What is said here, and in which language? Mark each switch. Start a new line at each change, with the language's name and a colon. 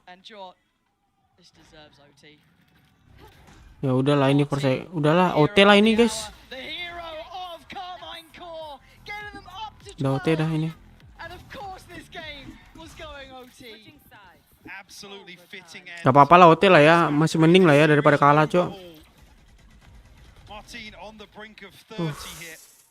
English: And Jot, this deserves OT.
Indonesian: Ya udahlah ini udahlah OT lah ini guys.
English: The hero of Carmine Core, getting them up to 12.
Indonesian: Udah OT dah ini.
English: And of course this game was going OT. Absolutely fitting end.
Indonesian: Gak apa-apa lah OT lah ya, masih mending lah ya daripada kalah, Cok.
English: Martin on the brink of 30 here.